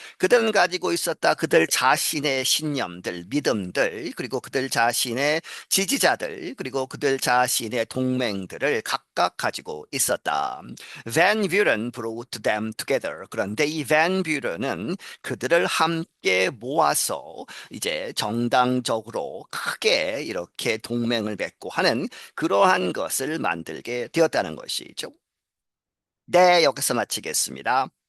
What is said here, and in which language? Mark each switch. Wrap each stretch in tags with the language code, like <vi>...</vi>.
<ko>그들은 가지고 있었다. 그들 자신의 신념들, 믿음들, 그리고 그들 자신의 지지자들, 그리고 그들 자신의 동맹들을 각각 가지고 있었다.</ko> <en>Van Buren brought them together.</en> <ko>그런데 이 Van Buren은 그들을 함께 모아서 이제 정당적으로 크게 이렇게 동맹을 맺고 하는 그러한 것을 만들게 되었다는 것이죠. 네, 여기서 마치겠습니다.</ko>